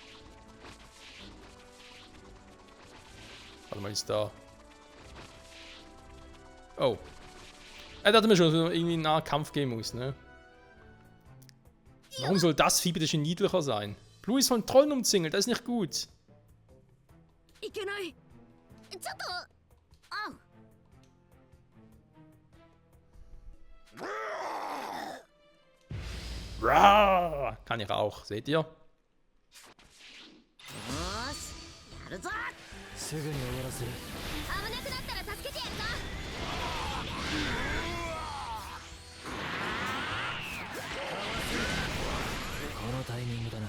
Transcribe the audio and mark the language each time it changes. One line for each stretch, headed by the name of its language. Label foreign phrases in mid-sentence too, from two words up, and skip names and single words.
German: Warte mal, ist da. Oh. Er dachte mir schon, dass irgendwie ein Nahkampf gehen muss, ne? Warum soll das Vieh bitte schon niedlicher sein? Blue ist von Trollen umzingelt, das ist nicht gut.
Japanese: いけない。ちょっと。あ。 Rawr.
German: Kann ich auch, seht ihr?
Japanese: よーし、やるぞ。すぐに終わらせる。危なくなったら助けてやるぞ。このタイミングだな。